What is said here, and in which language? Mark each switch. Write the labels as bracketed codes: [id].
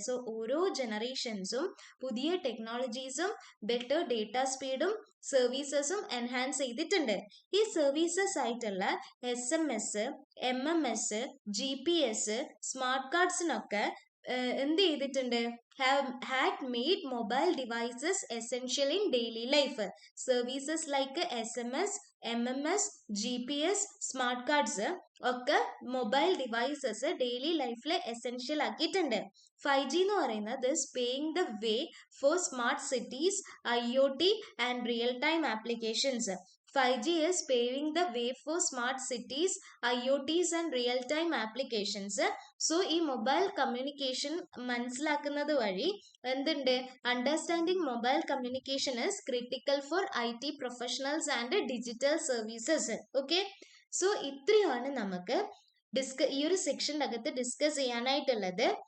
[ml] So ഓരോ ജനറേഷൻസും പുതിയ ടെക്നോളജീസും better data സ്പീഡും സർവീസസും എൻഹാൻസ് ചെയ്തിട്ടുണ്ട്. ഈ സർവീസസ് ആയിട്ടുള്ള SMS, MMS, GPS, സ്മാർട്ട് കാർഡ്സിനൊക്കെ എന്ത് ചെയ്തിട്ടുണ്ട്? [en] had made mobile devices essential in daily life. Services like SMS, MMS, GPS, smart cards [ml] ഒക്കെ മൊബൈൽ ഡിവൈസസ് ഡെയിലി ലൈഫിൽ എസെൻഷ്യൽ ആക്കിയിട്ടുണ്ട്. [en] 5G [ml] എന്ന് പറയുന്നത് [en] Paying the way for smart cities, IoT and real time applications. 5G is paving the way for smart cities, IoTs and real-time applications. [ml] So, ഈ mobile communication മനസ്സിലാക്കുന്നത് വഴി എന്തുണ്ട്, [en] Understanding mobile communication is critical for IT professionals and digital services. [ml] Okay, so ഇത്രയാണ് നമുക്ക് ഈ ഒരു സെക്ഷൻ്റെ അകത്ത് discuss ചെയ്യാനായിട്ടുള്ളത്.